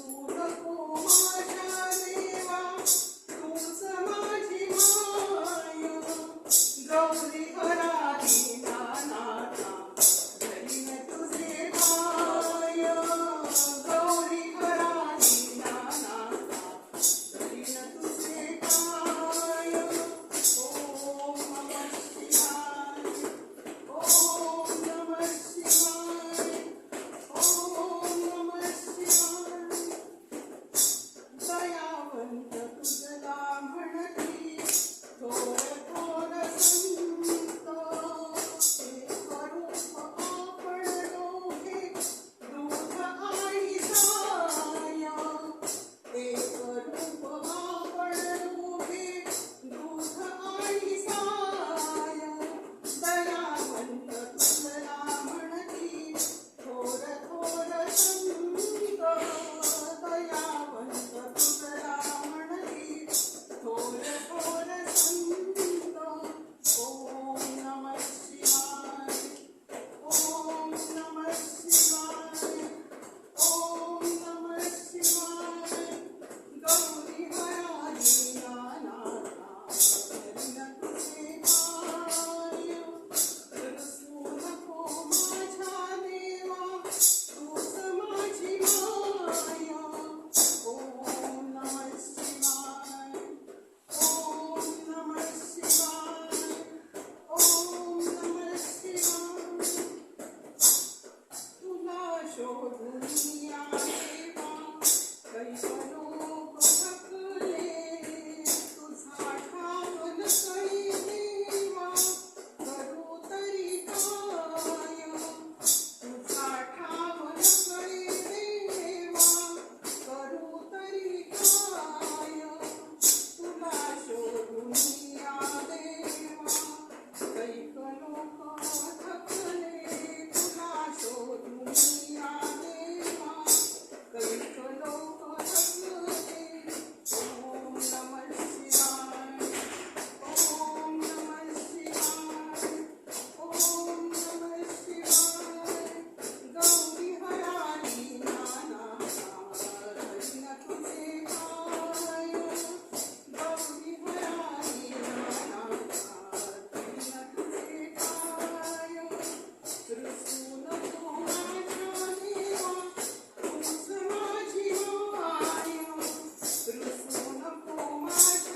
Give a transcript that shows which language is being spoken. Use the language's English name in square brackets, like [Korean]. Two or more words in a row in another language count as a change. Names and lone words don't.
[Marathi] नको माझ्या देवा तूच माझी माय गौरी हरारी नानाथा धरिन तुझे पाय गौरी हरारी नानाथा धरिन तुझे पाय [Sanskrit] ओम नमः शिवाय ओम नमः शिवाय ओम नमः शिवाय [Marathi] दयावंत तुझला म्हणती थोर थोर संत एक रूप आपण दोघे दूध आणि साय एक रूप आपण दोघे दूध आणि साय दयावंत तुझला म्हणती थोर थोर संत दयावंत तुझला म्हणती थोर थोर संत [Sanskrit] ओम नमः शिवाय ओम नमः शिवाय ओम नमः शिवाय [Marathi] गौरी हरारी नानाथा धरिन तुझे पाय रुसू नको माझ्या देवा तूच माझी माय [Sanskrit] ओम नमः शिवाय ओम नमः शिवाय ओम नमः शिवाय [Marathi] तुला शोधून या देवा कैक लोक थकले तुझा ठाव नसई देवा करू तरी काय तुझा ठाव नसई देवा करू तरी काय तुला शोधून या देवा कैक लोक थकले तुला शोधून या देवा कैक लोक थकले [Sanskrit] ओम नमः शिवाय ओम नमः शिवाय ओम नमः शिवाय [Marathi] गौरी हरारी नानाथा धरिन तुझे पाय गौरी हरारी नानाथा धरिन तुझे पाय रुसू नको माझ्या देवा तूच माझी माय रुसू नको माझ्या